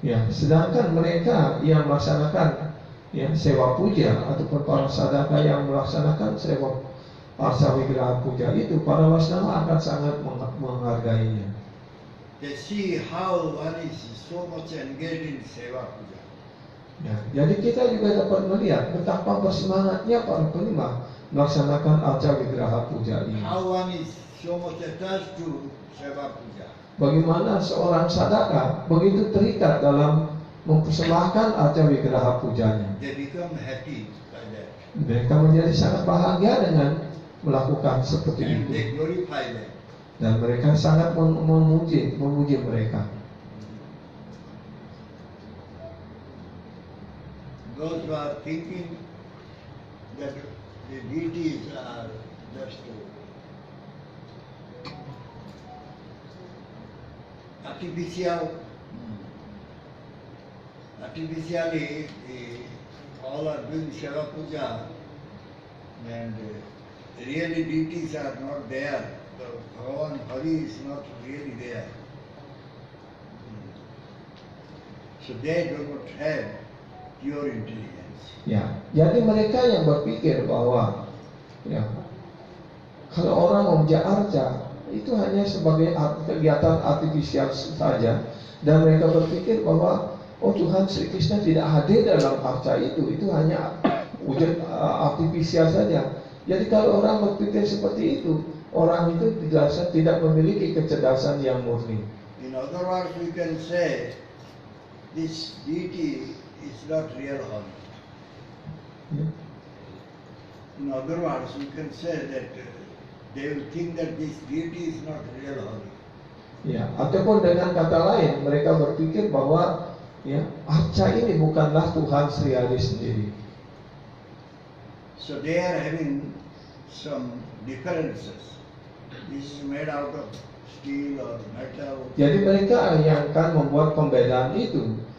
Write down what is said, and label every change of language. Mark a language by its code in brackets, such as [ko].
[id] Sedangkan mereka yang melaksanakan sewa puja ataupun para sadaka yang melaksanakan sewa arca wigraha puja itu, para Vaishnava akan sangat menghargainya. [en] They see how one is so much engaged in seva puja. [id] Jadi kita juga dapat melihat betapa bersemangatnya para penyembah melaksanakan arca wigraha puja ini. [en] How one is so much attached to seva puja. [id] Bagaimana seorang sadaka begitu terikat dalam mempersembahkan arca wigraha pujanya. [en] They become happy by that. [id] Mereka menjadi sangat bahagia dengan melakukan seperti [en] And [id] itu. [en] they glorify them. [id] Dan mereka sangat memuji mereka. [en] Those who are thinking that the deities are just artificially all are doing seva puja, and really deities are not there. The Bhagavan Hari is not really there. So they do not have pure intelligence. [id] Ya, jadi mereka yang berpikir bahwa ya kalau orang memuja arca itu hanya sebagai kegiatan artifisial saja, dan mereka berpikir bahwa oh Tuhan Sri Krishna tidak hadir dalam arca itu hanya wujud artifisial saja. Jadi kalau orang berpikir seperti itu, orang itu jelasnya tidak memiliki kecerdasan yang murni. [en] In other words, we can say this deity is not real holy. [id] Ya. [en] In other words, we can say that they will think that this deity is not real holy. [id] Ya, ataupun dengan kata lain, mereka berpikir bahwa ya arca ini bukanlah Tuhan Sri Hari sendiri. [en] So they are having some differences. This is made out of steel or metal. [id] Jadi mereka yang akan membuat pembedaan itu.